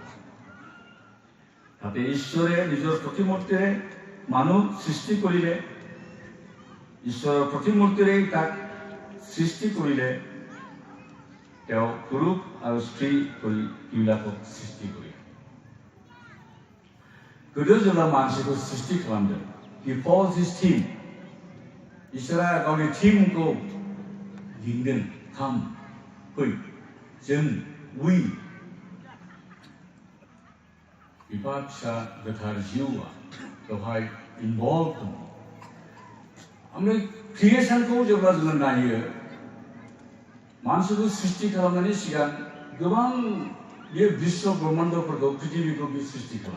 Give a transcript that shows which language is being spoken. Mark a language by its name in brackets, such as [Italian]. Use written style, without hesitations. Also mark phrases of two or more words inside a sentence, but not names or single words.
[Assamese] তাতে ঈশ্বৰে নিজৰ প্ৰতিমূৰ্তিৰে মানুহ সৃষ্টি কৰিলে, ঈশ্বৰৰ প্ৰতিমূৰ্তিৰে তাক সৃষ্টি কৰিলে, তেওঁ পুৰুষ আৰু স্ত্ৰী কৰি এইবিলাকক সৃষ্টি কৰিলে। [Bodo] गोदो जेब्ला मानसिखौ सृष्टि खालामदों, [English] he follows his theme. [Bodo] इसोरा गावनि थीमखौ दिहुनदों, काम फै जों we बिफा फिसा गोथार जिउआ बेवहाय इनभल्भ दङ। ओमफ्राय क्रिएसनखौ जेब्ला जोङो नायो, मानसिखौ सृष्टि खालामनायनि सिगां गोबां बे बिश्व ब्रह्माण्डफोरखौ पृथिबीखौ बे सृष्टि खालामो।